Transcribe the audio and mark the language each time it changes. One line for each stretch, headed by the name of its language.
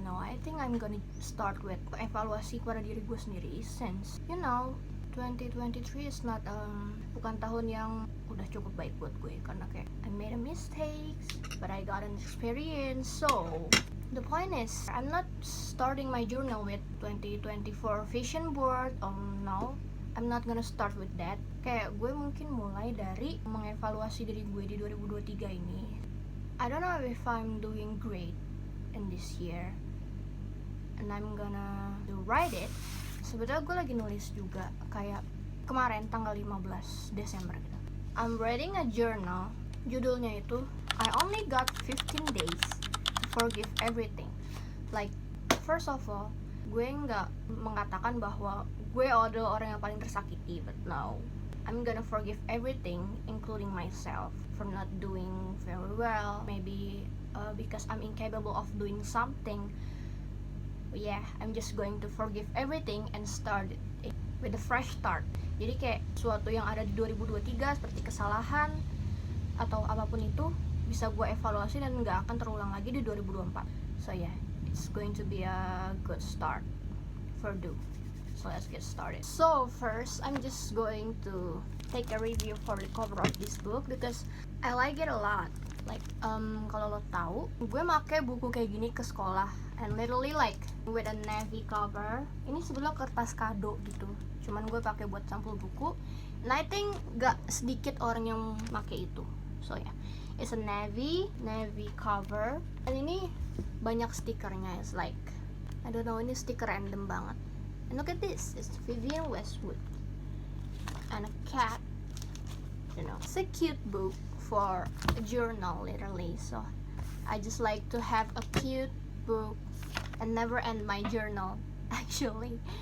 English: No, I think I'm gonna start with
Indonesian: evaluasi kepada diri gue sendiri,
English: since you know 2023 is not
Indonesian: bukan tahun yang udah cukup baik buat gue, karena kayak
English: I made a mistakes but I got an experience. So the point is I'm not starting my journal with 2024 vision board. No, I'm not gonna start with that.
Indonesian: Kayak gue mungkin mulai dari mengevaluasi diri gue di 2023 ini.
English: I don't know if I'm doing great in this year, and I'm gonna write it.
Indonesian: Sebetulnya gue lagi nulis juga kayak kemarin tanggal 15 Desember gitu.
English: I'm writing a journal.
Indonesian: Judulnya itu
English: I only got 15 days to forgive everything. Like first of all,
Indonesian: gue nggak mengatakan bahwa gue adalah orang yang paling tersakiti,
English: but no, I'm gonna forgive everything, including myself, for not doing very well. Maybe because I'm incapable of doing something. Yeah, I'm just going to forgive everything and start it with a fresh start.
Indonesian: Jadi kayak sesuatu yang ada di 2023 seperti kesalahan atau apapun itu bisa gue evaluasi dan nggak akan terulang lagi di 2024.
English: So yeah, it's going to be a good start for do. So let's get started. So first, I'm just going to take a review for the cover of this book because I like it a lot.
Indonesian: Like kalau lo tahu, gue make buku kayak gini ke sekolah,
English: and literally like with a navy cover.
Indonesian: Ini sebenarnya kertas kado gitu, cuman gue pakai buat sampul buku.
English: And I think
Indonesian: gak sedikit orang yang make itu.
English: So yeah, it's a navy cover.
Indonesian: Dan ini banyak stikernya.
English: It's like I don't know,
Indonesian: ini stiker random banget.
English: And look at this, it's Vivienne Westwood and a cat. You know, it's a cute book for a journal literally. So I just like to have a cute book and never end my journal actually.